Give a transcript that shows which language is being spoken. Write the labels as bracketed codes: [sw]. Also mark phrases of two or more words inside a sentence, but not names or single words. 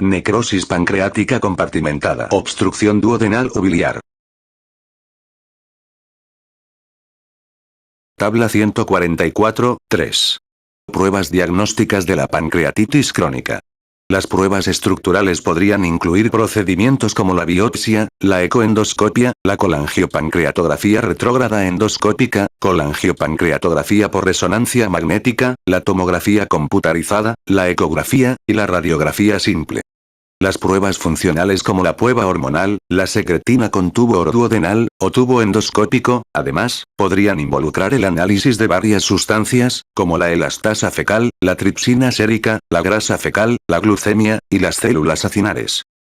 [es] Necrosis pancreática compartimentada. Obstrucción duodenal o biliar. Tabla 144, 3. Pruebas diagnósticas de la pancreatitis crónica. Las pruebas estructurales podrían incluir procedimientos como la biopsia, la ecoendoscopia, la colangiopancreatografía retrógrada endoscópica, colangiopancreatografía por resonancia magnética, la tomografía computarizada, la ecografía, y la radiografía simple. Las pruebas funcionales como la prueba hormonal, la secretina con tubo duodenal, o tubo endoscópico, además, podrían involucrar el análisis de varias sustancias, como la elastasa fecal, la tripsina sérica, la grasa fecal, la glucemia, y las células acinares.